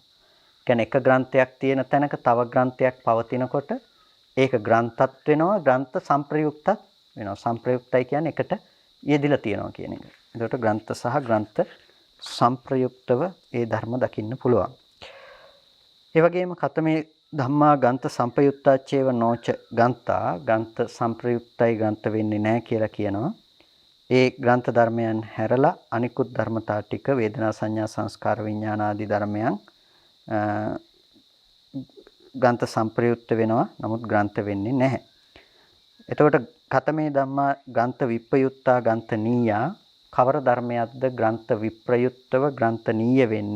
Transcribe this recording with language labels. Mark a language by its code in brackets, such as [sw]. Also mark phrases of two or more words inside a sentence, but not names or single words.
[si] කියන්නේ එක ග්‍රන්ථයක් තියෙන තැනක තව ග්‍රන්ථයක් පවතිනකොට ඒක ග්‍රන්ථත් වෙනවා ග්‍රන්ථ සම්ප්‍රයුක්තත් වෙනවා. සම්ප්‍රයුක්තයි කියන්නේ එකට යෙදිලා තියෙනවා කියන එක. එතකොට ග්‍රන්ථ සහ ග්‍රන්ථ සම්ප්‍රයුක්තව ඒ ධර්ම දකින්න පුළුවන්. ඒ වගේම [pi] කතමේ ධම්මා ගන්ත සම්පයුත්තාච්චේව නොච ගන්තා [si] ගන්ත සම්ප්‍රයුක්තයි ගන්ත වෙන්නේ නැහැ කියලා කියනවා. ඒ ග්‍රන්ථ ධර්මයන් හැරලා අනිකුත් ධර්මතා ටික වේදනා සංඥා සංස්කාර විඥාන ආදී ධර්මයන් ග්‍රන්ථ සම්ප්‍රයුක්ත වෙනවා. නමුත් ග්‍රන්ථ වෙන්නේ නැහැ. එතකොට [pi] කතමේ ධම්මා ග්‍රන්ථ විප්‍රයුක්තා ග්‍රන්ථ නීයා [si] කවර ධර්මයක්ද ග්‍රන්ථ විප්‍රයුක්තව ග්‍රන්ථ නීය වෙන්නේ?